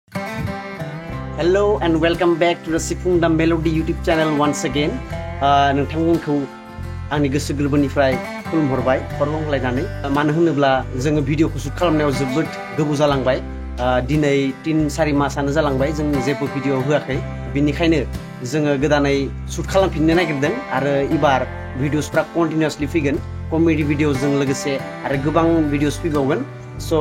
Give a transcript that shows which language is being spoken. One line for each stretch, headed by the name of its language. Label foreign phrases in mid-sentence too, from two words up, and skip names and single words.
English: Hello and welcome back to the Sifung the Melody YouTube channel once again.
Bodo: नोंथांमोनखौ आंनि गोसो गोरबोनिफ्राय खुलुमहरबाय हरलायनानै मानो होनोब्ला जोङो भिडिअखौ शुट खालामनायाव जोबोद गोबाव जालांबाय दिनै 3-4 मासानो जालांबाय जों जेबो भिडिअ होआखै बिनिखायनो जोङो गोदानै शुट खालामफिननो नागिरदों आरो इबार भिडिअसफ्रा कन्टिनिउअसलि फैगोन कमेडि भिडिअजों लोगोसे आरो गोबां भिडिअस फैबावगोन सो